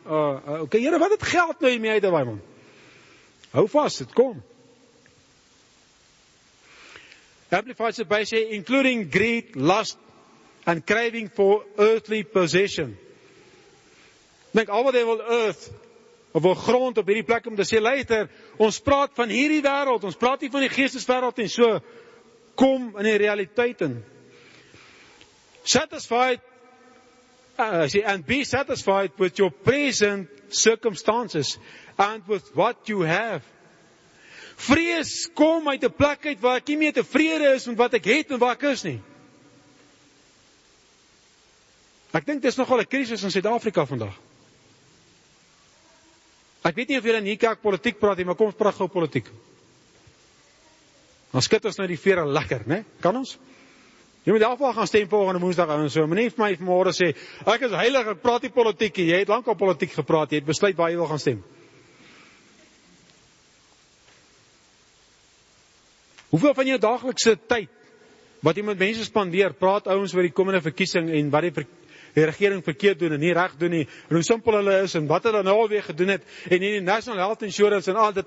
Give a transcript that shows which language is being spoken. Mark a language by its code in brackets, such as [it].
[af] Okay, Here, wat het geld nou hiermee uit te waai, man? Hou vas, dit kom. [en] Amplified [af] sê by sê, [en] including greed, lust, and craving for earthly possession. [af] Dink, al wat hy wil earth, of wil grond op hierdie plek om te sê, luister, ons praat van hierdie wêreld, ons praat nie van die geesteswêreld en so, kom in die realiteit in. [en] Satisfied, and be satisfied with your present circumstances, and with what you have. [af] Vrees kom uit 'n plek uit waar ek nie meer tevrede is met wat ek het en waar ek is nie. Ek dink dit is nogal 'n krisis in Suid-Afrika vandag. Ek weet nie of julle in hierdie kerk politiek praat nie, maar kom ons praat gou politiek. Dan skud ons nou die vere lekker, né? Kan ons? Jy moet daarvoor gaan stem volgende Woensdag en so. Moenie vir my vanmôre sê, ek is heilig, ek praat nie politiek nie. Jy het lank al politiek gepraat, jy het besluit waar jy wil gaan stem. Hoeveel van jou daaglikse tyd wat jy met mense spandeer, praat ouens oor die komende verkiesing en wat die regering verkeerd doen en nie reg doen nie, en hoe simpel hulle is en wat hulle nou alweer gedoen het en die National Health Insurance en al dit.